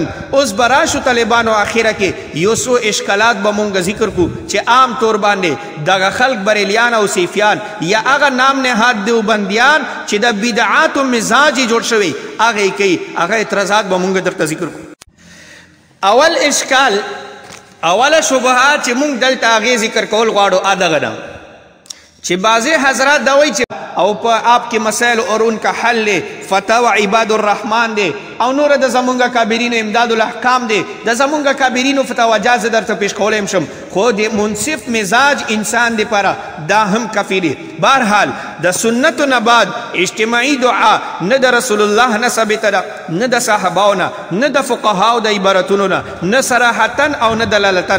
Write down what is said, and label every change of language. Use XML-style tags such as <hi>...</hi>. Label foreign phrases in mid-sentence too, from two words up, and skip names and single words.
<ps>اوس به راشو طالبانو اخره کې یو څو اشکالات به مونږ ذکر کو چې عام طور باندې دغه خلق بریلیان او صوفیان یا هغه نام نهاد دیوبندیان چې د بدعاتو مزاج جوړ شوی هغه کوي هغه اعتراضات به مونږ درته ذکر کو. اول اشکال اوله شبهات چې مونږ دلته هغې ذکر کول غواړو دغه ده چې بعضې حضرات دا وایي چې او په آپ کې مسائل اور ان کا حل دی فتاوی عباد الرحمن دی او نور د زمونږ کابرینو امداد الاحکام دی د زمونږ کابرینو فتاوا جاز درته پیش کولی شم خو د منصف مزاج انسان دی پاره دا هم کافی دی. بهرحال د سنتو نه بعد اجتماعي دعا نه د رسول الله نه ثابته ده نه د صحاباو نه د فقهاو د عبارتونو نه صراحتا او نه دلالتا.</ps>